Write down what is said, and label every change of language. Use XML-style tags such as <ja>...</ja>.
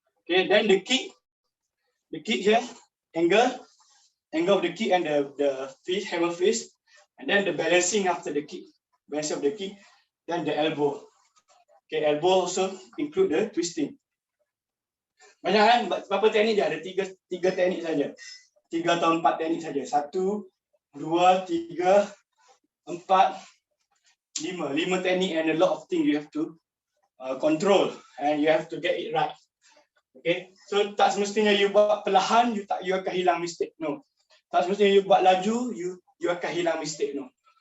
<en>Okay, then the kick here, angle of the kick and the fist, hammer fist, and then the balancing after the kick, balance of the kick, then the elbow. Okay, elbow also include the twisting.</en> <ms>Banyak kan? Berapa teknik je? Ada tiga teknik saja. 3 atau 4 teknik saja. 1, 2, 3, 4, 5.</ms> <en>5 teknik and a lot of things you have to control and you have to get it right.</en> <ms>Okay, so tak semestinya you buat perlahan you akan hilang mistake. No, tak semestinya you buat laju you akan hilang mistake. No.</ms>